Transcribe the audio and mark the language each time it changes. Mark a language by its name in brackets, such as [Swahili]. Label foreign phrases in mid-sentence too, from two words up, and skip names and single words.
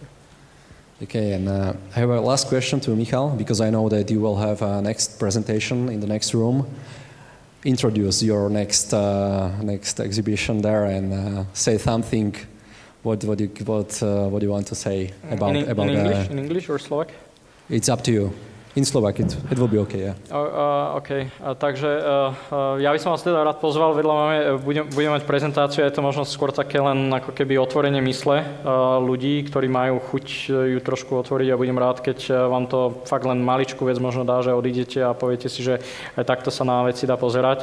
[English] Okay, and I have a last question to Michal, because I know that you will have a next presentation in the next room. Introduce your next exhibition there and say something what do you want to say about in English or Slovak? It's up to you. In Slovak, it will be okay, yeah. [Slovak] OK, takže ja by som vás teda rád pozval, vedľa máme, budeme mať prezentáciu, je to možno skôr také len ako keby otvorenie mysle ľudí, ktorí majú chuť ju trošku otvoriť a budem rád, keď vám to fakt len maličkú vec možno dá, že odídete a poviete si, že aj takto sa na veci dá pozerať.